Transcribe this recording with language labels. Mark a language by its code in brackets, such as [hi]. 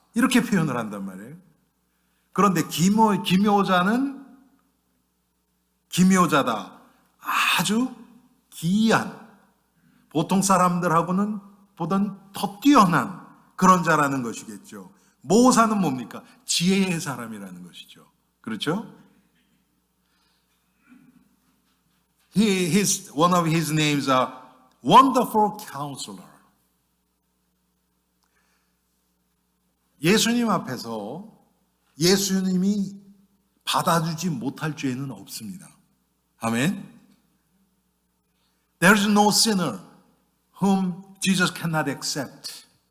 [ko] 이렇게 표현을 한단 말이에요. 그런데 기묘자다. 아주 기이한, 보통 사람들하고는 보단 더 뛰어난 그런 자라는 것이겠죠. 모사는 뭡니까? 지혜의 사람이라는 것이죠. 그렇죠? [en] One of his names are Wonderful Counselor. [ko] 예수님 앞에서 예수님이 받아주지 못할 죄는 없습니다. 아멘. [en] There is no sinner whom Jesus cannot accept.